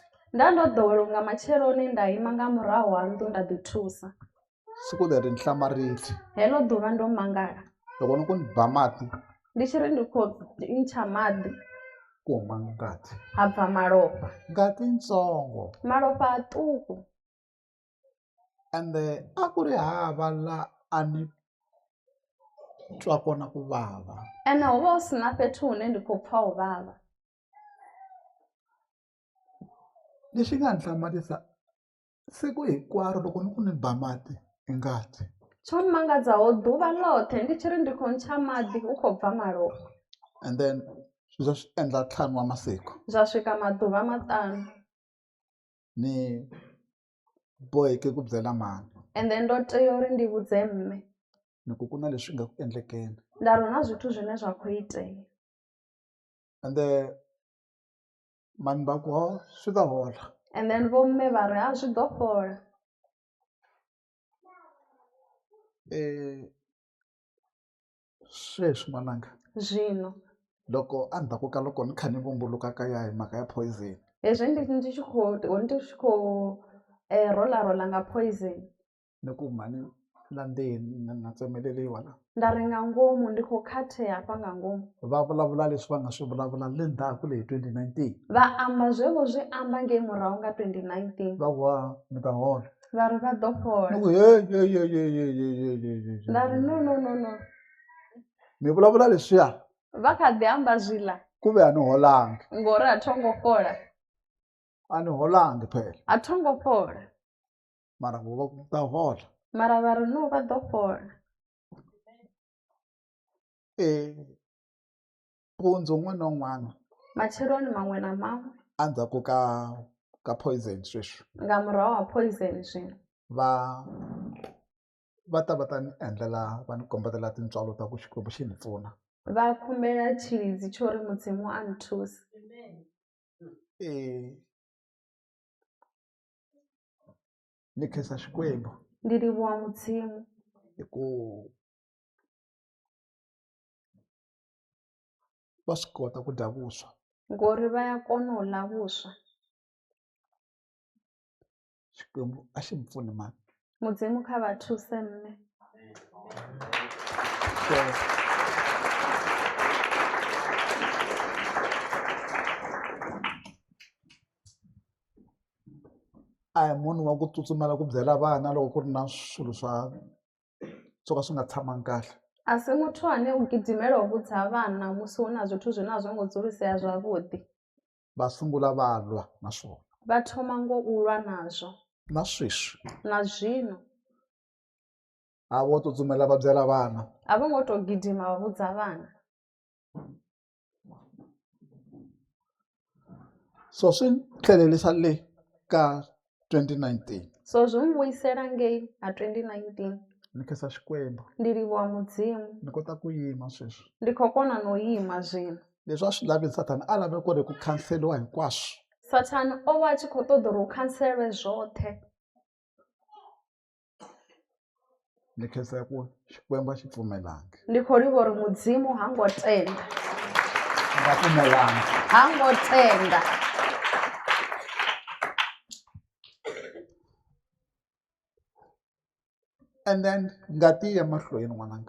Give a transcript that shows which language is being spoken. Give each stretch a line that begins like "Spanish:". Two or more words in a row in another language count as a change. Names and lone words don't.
Venda: Nda ndo ḓowela nga matsheloni nda ima nga murahu ha nnḓu nda ḓi thusa.
Tsonga: Siku leri ni hlamarili.
Venda: Heḽo ḓuvha ndo mangala.
Tsonga: Loko ni ku ni ba mati.
Venda: Ndi tshi ri ndi khou ntsha maḓi.
Tsonga: Ku huma ngati.
Venda: Ha bva malofha.
Tsonga: Ngati ntsongo.
Venda: Malofha maṱuku.
Tsonga: Ende a ku ri hava la a ni twa kona ku vava.
Venda: Ene ho vha hu si na fhethu hune ndi khou pfa u vava.
Tsonga: Lexi nga ni hlamarisa siku hinkwaro loko ni ku ni ba mati i ngati.
Venda: Tsho mangadzaho ḓuvha ḽoṱhe ndi tshi ri ndi khou ntsha maḓi u khou bva malofha.
English: And then
Tsonga: swi endla 5 wa masiku.
Venda: Zwa swika maḓuvha 5.
Tsonga: Ni boheke ku byela mani.
English: And then
Venda: ndo tea uri ndi vhudze mme.
Tsonga: Ni ku kuna leswi nga ku endlekeni.
Venda: Nda ri na zwithu zwine zwa khou itea.
English: And then
Tsonga: mani va ku swi ta hola.
English: And then
Venda: vho mme vha ri zwi ḓo fhola.
Tsonga: Sweswi mananga.
Venda: Zwino.
Tsonga: Loko endzhaku ka loko ni kha ni vumbuluka ka ya hi mhaka ya poison.
Venda: Hezwi ndi tshi khou rola nga poison.
Tsonga: Ni ku mani la ndzeni na tsemeleliwa la.
Venda: Nda ri nga ngomu ndi khou khathea hafha nga ngomu.
Tsonga: Va vulavula leswi va nga swi vulavula le ndzhaku leyi 2019.
Venda: Vha amba zwevho zwi amba ngei murahu nga 2019.
Tsonga: Va ku ni ta hola.
Venda: Vha ri vha ḓo fhola.
Tsonga: Ni ku
Venda: Nda ri no.
Tsonga: Mi vulavula leswiya.
Venda: Vha kha ḓi amba zwiḽa.
Tsonga: Ku ve a ni holangi.
Venda: Ngori a tho ngo fhola.
Tsonga: A ni holangi phela.
Venda: A tho ngo fhola.
Tsonga: Mara ku va ku ta hola.
Venda: Mara vha ri no vha ḓo fhola.
Tsonga: Mpundzu un'wana na un'wana.
Venda: Matsheloni maṅwe na maṅwe.
Tsonga: Endzhaku ka poison sweswi.
Venda: Nga murahu ha poison zwino.
Tsonga: Va ta ni endlela va ni kombetela tintswalo ta ku Xikwembu xi ni pfuna.
Venda: Va khumbela tshilidzi tsho ri mudzimu a nthusa.
Tsonga: Ni khensa Xikwembu.
Venda: ndi livhuwa Mudzimu
Tsonga: hi ku va swi kota ku dya vuswa.
Venda: ngori vha ya kona u ḽa vhuswa.
Tsonga: Xikwembu a xi mi pfuni mani.
Venda: Mudzimu kha vha thuse mme.
Tsonga: So a hi munhu wa ku tsutsumela ku byela vana loko ku ri na swilo swa swo ka swi nga tshamangi kahle.
Venda: A si muthu ane u gidimela u vhudza vhana musi hu na zwithu zwine a zwo ngo dzulisea zwavhuḓi.
Tsonga: Va sungula va lwa na swona.
Venda: Vha thoma ngo u lwa nazwo.
Tsonga: Na sweswi
Venda: Na zwino
Tsonga: a vo tsutsumela va byela vana.
Venda: a vho ngo tou gidima vha vhudza vhana.
Tsonga: So swi tlhelerisa le ka 2019.
Venda: So zwi n'wi vuyisela ngei ha 2019.
Tsonga: Ni khensa Xikwembu.
Venda: Ndi livhuwa Mudzimu.
Tsonga: Ni kota ku yima sweswi.
Venda: Ndi khou kona no yima zwino.
Tsonga: Leswi a swi lavi Sathana a lave ku ri ku khanseliwa hinkwaswo.
Venda: Sathana o vha a tshi khou ṱoḓa uri hu khanselwe zwoṱhe.
Tsonga: Ni khensa ku Xikwembu a xi pfumelangi.
Venda: Ndi khou livha uri Mudzimu ha ngo tenda.
Tsonga: Nga pfumelangi.
Venda: Ha ngo tenda.
English: And then
Tsonga: ngati ya mahlweni n'wananga.